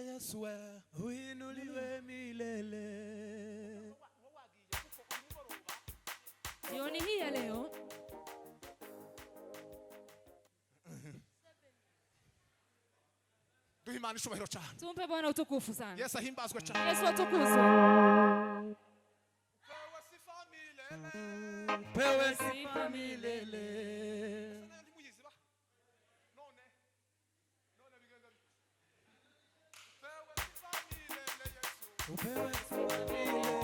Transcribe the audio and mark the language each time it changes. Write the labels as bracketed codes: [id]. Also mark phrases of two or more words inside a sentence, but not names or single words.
[sw] Yesu uinuliwe milele. Jioni hii ya leo [rn] duhimana ishubahiro cyane. [sw] Tumpe Bwana utukufu sana. [rn] Yesu ahimbazwe cyane. [sw] Yesu atukuzwe. Pewe sifa milele. Upewe sifa milele.